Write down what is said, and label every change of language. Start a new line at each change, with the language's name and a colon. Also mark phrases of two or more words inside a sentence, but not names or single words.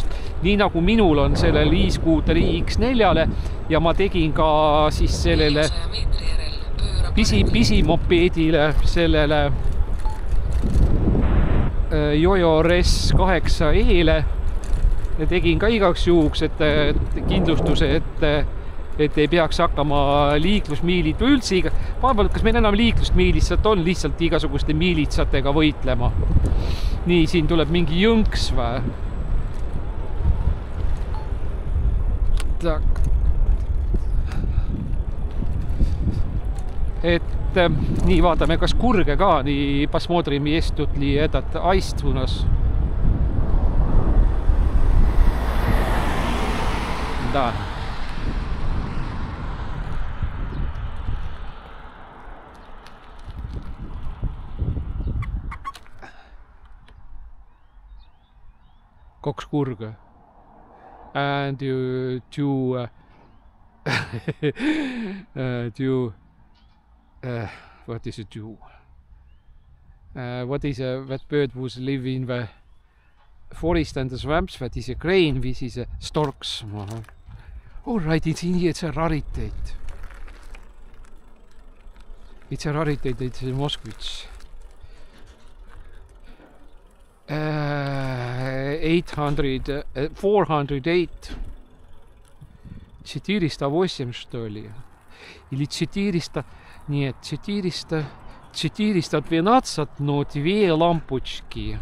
Estonian: Nii nagu minul on sellel e-scooteri X4-le ja ma tegin ka siis sellele pisimopeedile, sellele Jojo Res 8E-le ja tegin ka igaks juhuks, et kindlustuse, et ei peaks hakkama liiklusmiilid või üldse vahepeal, kas meil enam liiklust miilitsat on lihtsalt igasuguste miilitsatega võitlema. Nii, siin tuleb mingi jõnks või?
Russian: Tak.
Estonian: Et nii, vaatame, kas kurge ka, nii
Russian: посмотрим, есть тут ли этот аист у нас. Да.
Estonian: Kaks kurge.
English: And what is it do? What is that bird who live in the forest and the swamps? What is a crane? This is a storks. All right, it's in here. It's a rarity. It's a rarity. It's a Moskvich. 408.
Russian: 408, что ли? Или 400... Нет, 412, но 2 лампочки.